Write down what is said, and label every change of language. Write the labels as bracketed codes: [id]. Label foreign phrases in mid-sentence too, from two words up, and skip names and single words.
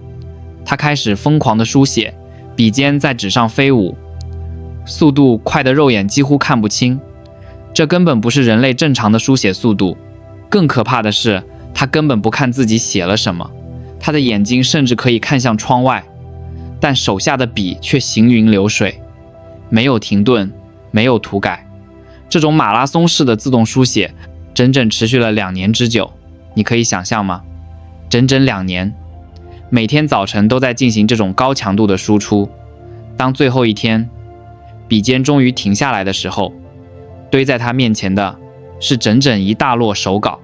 [zh] 他開始瘋狂地書寫，筆尖在紙上飛舞，速度快得肉眼幾乎看不清。這根本不是人類正常的書寫速度。更可怕的是， 他根本不看自己寫了什麼，他的眼睛甚至可以看向窗外，但手下的筆卻行雲流水，沒有停頓，沒有塗改。這種馬拉松式的自動書寫整整持續了2年之久，你可以想象嗎？整整2年，每天早晨都在進行這種高強度的輸出。當最後一天，筆尖終於停下來的時候，堆在他面前的是整整一大摞手稿。